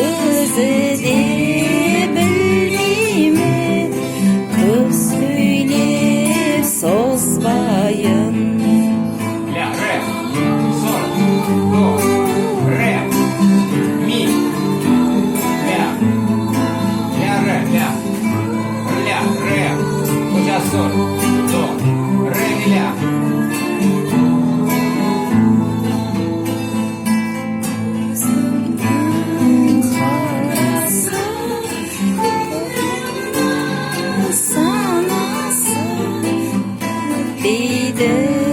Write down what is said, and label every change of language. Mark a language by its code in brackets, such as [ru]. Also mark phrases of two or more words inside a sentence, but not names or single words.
[tr] edebildiğimi söyleyip sozmayın. [ru] Ля, ре, соль, до, ре, ми, ля, ре, ля, ре, сейчас соль, до, ре, ми, ля. [tr] Bir de